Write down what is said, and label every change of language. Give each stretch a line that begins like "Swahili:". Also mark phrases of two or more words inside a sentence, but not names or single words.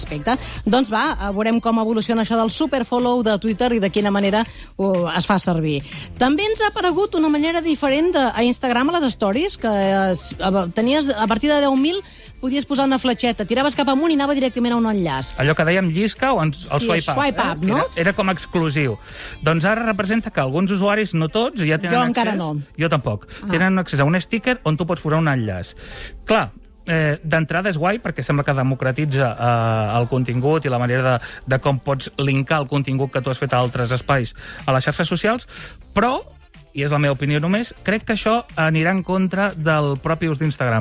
Catalan: Doncs va, veurem com evoluciona això del el superfollow de Twitter i de quina manera es fa servir. També ens ha aparegut una manera diferent a Instagram a les stories, que tenies, a partir de 10.000 podies posar una fletxeta, tiraves cap amunt i anava directament a un enllaç. Allò que dèiem llisca o el
English: swipe up. Swipe up,
Catalan: no? Era com exclusiu. Doncs ara representa que alguns usuaris, no tots, ja tenen accés... Jo encara no. Jo tampoc. Tenen accés a un sticker on tu pots posar un enllaç. Clar, d'entrada és guai perquè sembla que democratitza el contingut i la manera de com pots linkar el contingut que tu has fet a altres espais a les xarxes socials, però, i és la meva opinió només, crec que això anirà en contra del propi ús d'Instagram.